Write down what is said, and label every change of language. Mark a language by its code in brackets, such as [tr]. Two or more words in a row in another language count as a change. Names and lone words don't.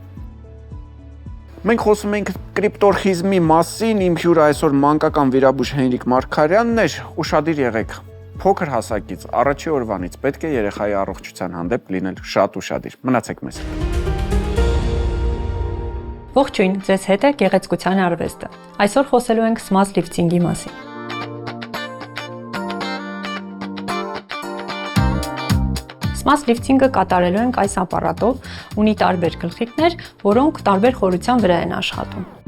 [hy] Մենք խոսում ենք կրիպտորխիզմի մասին, իմ հյուրը այսօր մանկական վիրաբույժ Հենրիկ Մարգարյանն էր, ուշադիր եղեք, փոքր հասակից, առաջի օրվանից պետք է երեխայի առողջության հանդեպ լինել շատ ուշադիր, մնացեք մեզ հետ։ Ողջույն, ձեզ հետ է գեղեցկության արվեստը, այսօր խոսելու ենք [en] smart lifting-ի [hy] մասին։ [en] Smart lifting-ը [hy] կատարելու ենք այս ապարատով, ունի տարբեր գլխիկներ, որոնք տարբեր խորության վրա են աշխատում։